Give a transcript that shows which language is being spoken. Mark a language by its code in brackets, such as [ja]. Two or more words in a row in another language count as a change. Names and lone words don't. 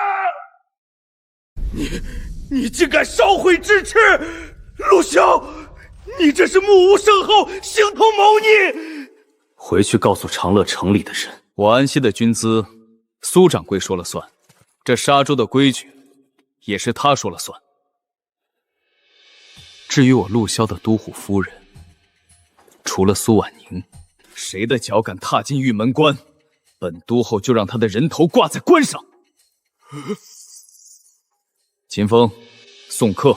[zh] 你竟敢燒毀制敕！陸蕭， 你这是目无圣后，形同谋逆！回去告诉长乐城里的人，我安西的军资，蘇掌櫃說了算，這沙州的規矩，也是他說了算。至於我陸蕭的都護夫人，除了蘇婉寧，誰的腳敢踏進玉門關，本都後就讓他的人頭掛在關上。秦風，送客。